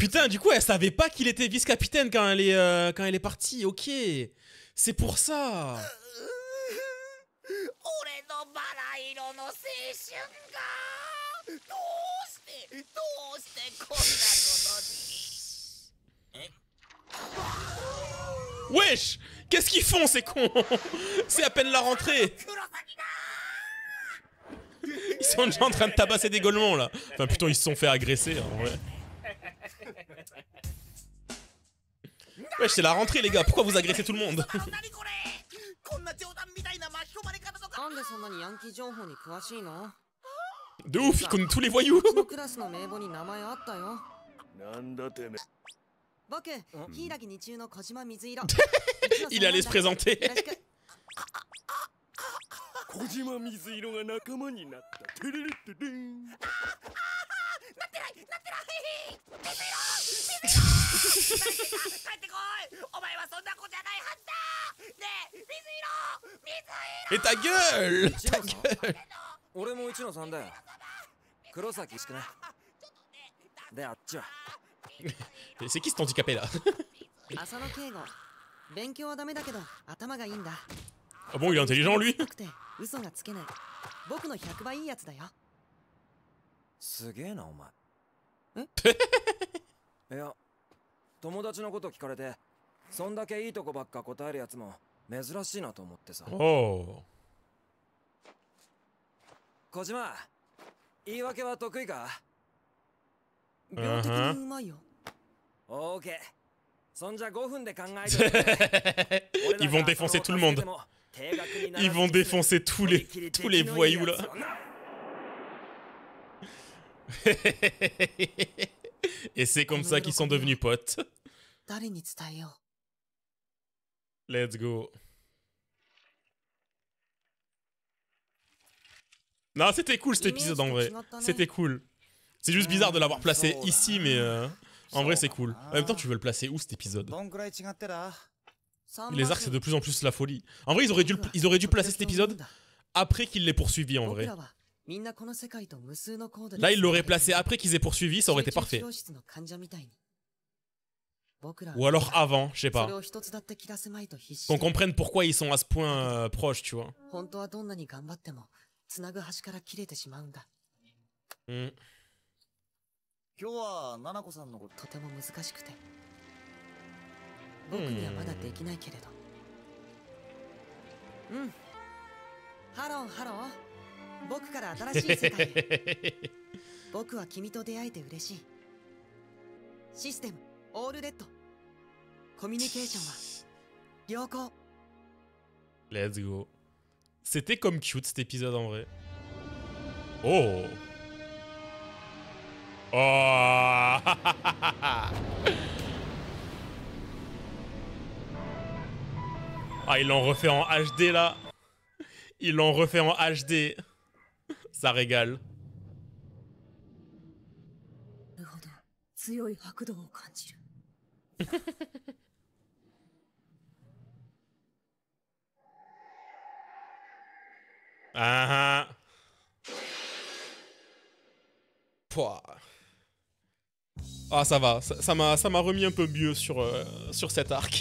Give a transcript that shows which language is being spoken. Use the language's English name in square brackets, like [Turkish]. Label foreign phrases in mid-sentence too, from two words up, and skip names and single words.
[French] Putain, du coup, elle savait pas qu'il était vice-capitaine quand elle est partie. Ok, c'est pour ça. [Japanese] 俺のバラ色の青春がどうしてこんなことに。 [French] Wesh, qu'est-ce qu'ils font ces cons? C'est à peine la rentrée. Ils sont déjà en train de tabasser des Golemons là. Enfin plutôt ils se sont fait agresser en vrai. Wesh, c'est la rentrée les gars, pourquoi vous agressez tout le monde? De ouf, il connaît tous les voyous. Il allait se présenter. [Japanese] 小島水色が仲間になった。テレレテレン。なってない。水色。帰ってこい。お前はそんな子じゃないはずだ。ねえ、水色。 [French] Et ta gueule! Ta [Japanese] 一野さん [French] gueule! [Japanese] 俺も一野さんだよ。黒崎しくね。で、あっちは。 [French] Et c'est qui cet handicapé là? [Japanese] 浅野圭吾。勉強はダメだけど頭がいいんだ。 [French] Ah bon, il est intelligent lui? [Japanese] なくて嘘がつけない。僕の100倍いいやつだよ。すげえな、お前。いや、友達のこと聞かれて、そんだけいいとこばっか答えるやつも珍しいなと思ってさ。 Oh! 小島、言い訳は得意か？病的にうまいよ。オーケー。そんじゃ5分で考えて。 [French] Ils vont défoncer tout le monde. Ils vont défoncer tous les voyous là. Et c'est comme ça qu'ils sont devenus potes. [Japanese] 誰に伝えよ [English] Let's go. [French] Non, c'était cool cet épisode en vrai. C'était cool. C'est juste bizarre de l'avoir placé ici, mais en vrai c'est cool. En même temps, tu veux le placer où cet épisode? Les arcs, c'est de plus en plus la folie. En vrai, ils auraient dû placer cet épisode après qu'ils l'aient poursuivi en vrai. Là, ils l'auraient placé après qu'ils aient poursuivi, ça aurait été parfait. Ou alors avant, je sais pas. Qu'on comprenne pourquoi ils sont à ce point proches, tu vois. Hmm. [Japanese] 今日はナナコさんのこととても難しくて僕にはまだできないけれどうんハローハロー僕から新しい世界へ僕は君と出会えて嬉しいシステムオールレッドコミュニケーションは良好 [English] Let's go. [French] C'était comme cute cet épisode en vrai. Oh! Oh! Ah, ils l'ont refait en HD là. Ils l'ont refait en HD. Ça régale. [Japanese] なるほど強い拍動を感じる Ah ah. Pouah. [French] Ah ça va, ça m'a remis un peu mieux sur cet arc.